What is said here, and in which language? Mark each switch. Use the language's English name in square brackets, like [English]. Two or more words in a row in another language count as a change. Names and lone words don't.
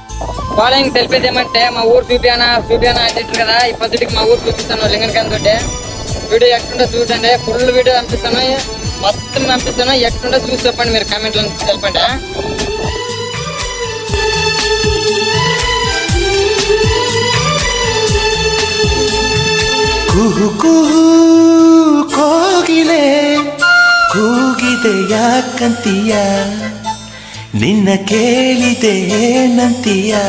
[Telugu] ఫాలోయింగ్ తెలిపేదేమంటే మా ఊరు చూపియానా అంటుంటారు కదా. ఈ పొద్దుటికి మా ఊరు చూపిస్తాను లింగనకాంత్ తోటి. వీడియో ఎట్టుండో చూడండి, ఫుల్ వీడియో పంపిస్తాను, మొత్తం పంపిస్తాను. ఎట్టుండో చూసి చెప్పండి, మీరు కామెంట్లో తెలపండి. [Kannada] ಕುಹು ಕುಹು ಕೋಗಿಲೆ ಕೂಗಿದೆ ಯಾಕಂತೀಯ, ನಿನ್ನ ಕೇಳಿದೆ ಏನಂತೀಯ.